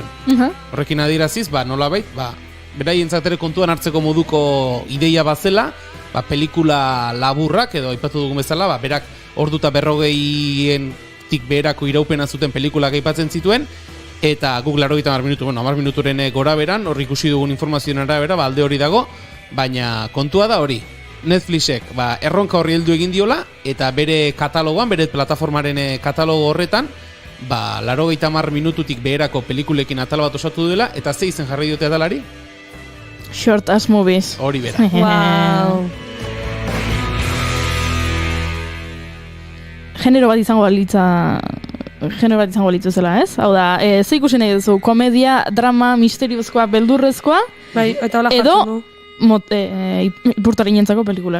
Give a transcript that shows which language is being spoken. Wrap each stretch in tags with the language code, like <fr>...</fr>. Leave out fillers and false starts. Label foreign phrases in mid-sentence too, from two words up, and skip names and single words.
<eu>Horrekin adieraziz, nolabait, beraientzat ere kontuan hartzeko moduko ideia bazela, pelikula laburrak, edo aipatu dugun bezala, berak orduta 40tik beherako iraupena zuten pelikulak aipatzen zituen, eta guk 80 minutu, 10 minuturen gora beran, hor ikusi dugun informazioen arabera, alde hori dago, baina kontua da hori. Netflixek erronka horri heldu egin diola, eta bere katalogoan, bere plataformaren katalogo horretan, 80 minututik beherako pelikulekin atal bat osatu dela, eta ze izen jarri diote atalari?</eu> <en>Short ass movies.</en> <eu>Hori bera. Wow. Genero bat izango balitzu zela, ez? Hau da, ze ikusi nahi duzu, komedia, drama, misteriozkoa, beldurrezkoa, edo ipurtaren jentzako pelikulak.</eu>